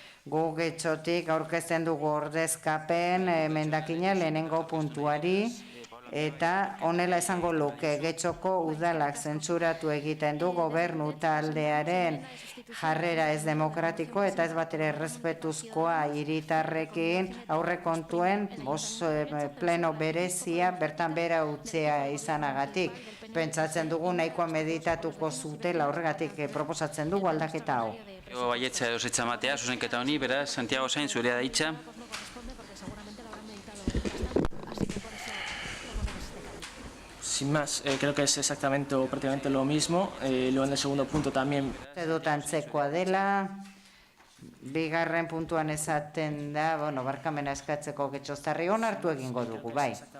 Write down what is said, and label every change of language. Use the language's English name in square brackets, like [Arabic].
[Basque] Gu Getxotik aurkezten dugu ordezkapen emendakina lehenengo puntuari eta honela esango luke Getxoko udalak zentsuratu egiten du gobernu taldearen jarrera ez demokratiko eta ez batere errespetuzkoa hiritarrekin aurrekontuen pleno berezia bertan bera utzea izanagatik. Pentsatzen dugu nahikoa meditatuko zutela horregatik proposatzen dugu aldaketa hau. Baietza edo zetza matea, zuzenketa honi, beraz, Santiago Zain, zurea da hitza. [Spanish] Sin más, creo que es exactamente o prácticamente lo mismo. Luego en el segundo punto también. [Basque] Dut antzekoa dela, bigarren puntuan esaten da, barkamena eskatzeko Getxoztarri onartu egingo dugu, bai.